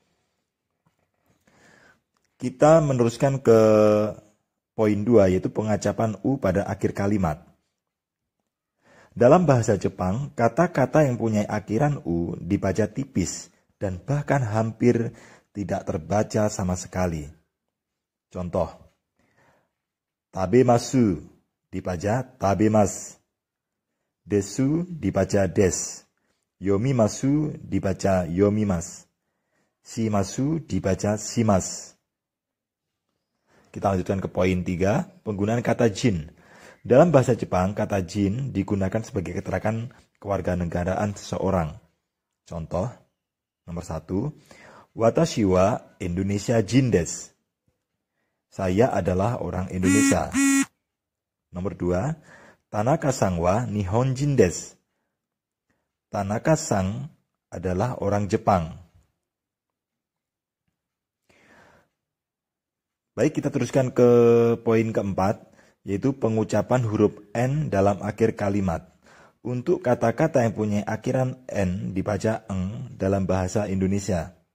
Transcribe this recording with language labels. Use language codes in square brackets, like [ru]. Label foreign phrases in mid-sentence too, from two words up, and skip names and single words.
[id] Kita meneruskan ke poin 2, yaitu pengucapan U pada akhir kalimat. Dalam bahasa Jepang, kata-kata yang punya akhiran U dibaca tipis dan bahkan hampir tidak terbaca sama sekali. Contoh, tabemasu dibaca tabemas, desu dibaca des, Yomimasu dibaca yomimas. Shimasu dibaca shimas. Kita lanjutkan ke poin 3, penggunaan kata jin. Dalam bahasa Jepang, kata jin digunakan sebagai keterangan kewarganegaraan seseorang. Contoh, nomor 1, [ja] 私はインドネシア人です. [id] Saya adalah orang Indonesia. Nomor 2, [ja] 田中さんは日本人です. [id] Tanaka-san adalah orang Jepang. Baik, kita teruskan ke poin keempat, yaitu pengucapan huruf N dalam akhir kalimat. Untuk kata-kata yang punya akhiran N dibaca eng dalam bahasa Indonesia.